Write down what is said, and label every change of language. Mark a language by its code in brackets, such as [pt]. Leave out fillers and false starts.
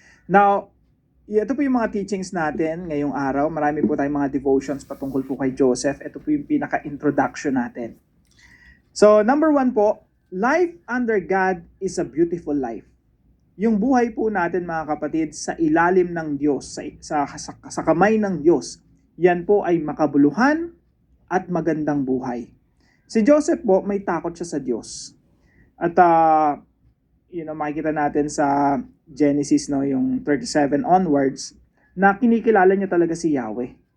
[tl] Now, ito po yung mga teachings natin ngayong araw. Marami po tayong mga devotions patungkol po kay Joseph. Ito po yung pinaka-introduction natin. [en] So, number 1 po, life under God is a beautiful life. [tl] Yung buhay po natin mga kapatid sa ilalim ng Diyos, sa kamay ng Diyos, yan po ay makabuluhan at magandang buhay. Si Joseph po, may takot siya sa Diyos. At makikita natin sa Genesis, no, yung 37 onwards, na kinikilala niya talaga si Yahweh.